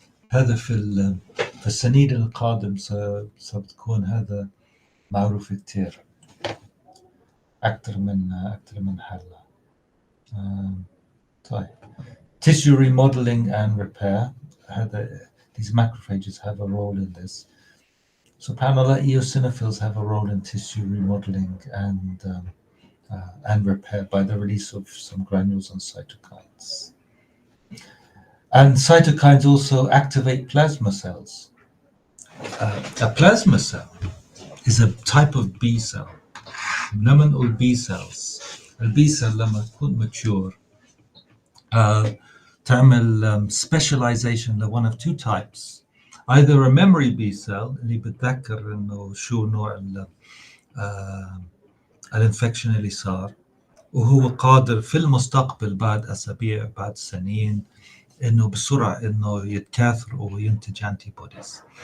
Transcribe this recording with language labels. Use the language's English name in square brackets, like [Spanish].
[Arabic] هذا في السنين القادم ستكون هذا معروف كتير أكثر من هلا. [English] طيب tissue remodeling and repair. These macrophages have a role in this. SubhanAllah, eosinophils have a role in tissue remodeling and repair by the release of some granules and cytokines. And cytokines also activate plasma cells. A plasma cell is a type of B cell. [Arabic] لما نقول B cells، البي cell لما تكون mature تعمل specialization ل [English] one of two types. Either a memory B cell [Arabic] اللي بتذكر انه شو نوع الانفكشن اللي صار، وهو قادر في المستقبل بعد اسابيع بعد سنين انه بسرعه انه يتكاثر وينتج انتي بوديز.